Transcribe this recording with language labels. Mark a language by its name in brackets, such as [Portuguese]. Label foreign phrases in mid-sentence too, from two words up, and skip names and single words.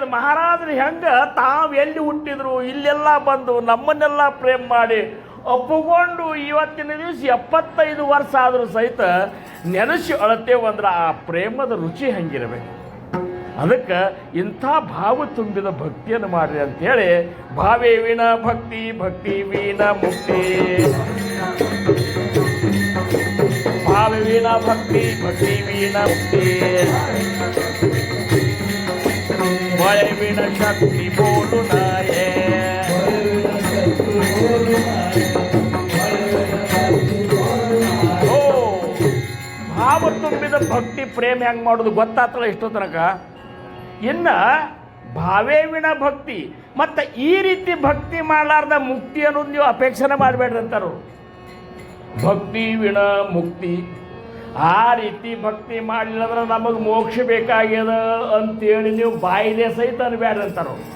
[Kannada] ಮಹಾರಾಜರು ಹೆಂಗೆ ತಾವು ಎಲ್ಲಿ ಹುಟ್ಟಿದ್ರು ಇಲ್ಲೆಲ್ಲ ಬಂದು ನಮ್ಮನ್ನೆಲ್ಲ ಪ್ರೇಮ ಮಾಡಿ ಒಪ್ಪುಕೊಂಡು ಇವತ್ತಿನ ದಿವಸ 75 ವರ್ಷ ಆದರೂ ಸಹಿತ ನೆನೆಸಿ ಅಳತೇವಂದ್ರೆ ಆ ಪ್ರೇಮದ ರುಚಿ ಹೆಂಗಿರಬೇಕು. ಅದಕ್ಕೆ ಇಂಥ ಭಾವ ತುಂಬಿದ ಭಕ್ತಿಯನ್ನು ಮಾಡಿರಿ ಅಂಥೇಳಿ, [Marathi] भावे वीण भक्ति, भक्ति वीण मुक्ति. भावे वीण भक्ति, भक्ति वीण मुक्ति. भय बिन शक्ति बोलू नाये, ओ भाव [Kannada] ಭಾವ ತುಂಬಿದ ಭಕ್ತಿ ಪ್ರೇಮ ಹೆಂಗೆ ಮಾಡೋದು ಗೊತ್ತಾತಲ್ಲ ಇಷ್ಟೋ ತನಕ. ಇನ್ನು [Marathi] भावेविन भक्ति [Kannada] ಮತ್ತು ಈ ರೀತಿ ಭಕ್ತಿ ಮಾಡಲಾರ್ದ ಮುಕ್ತಿ ಅನ್ನೋದು ನೀವು ಅಪೇಕ್ಷೆನೇ ಮಾಡಬೇಡ್ರಿ ಅಂತಾರು. [Marathi] भक्ति विण मुक्ति, [Kannada] ಆ ರೀತಿ ಭಕ್ತಿ ಮಾಡಲಿಲ್ಲ ಅಂದ್ರೆ ನಮಗೆ ಮೋಕ್ಷ ಬೇಕಾಗ್ಯದ ಅಂತೇಳಿ ನೀವು ಬಾಯಿಲೆ ಸಹಿತ ಅನ್ಬೇಡ್ರಿ ಅಂತಾರು.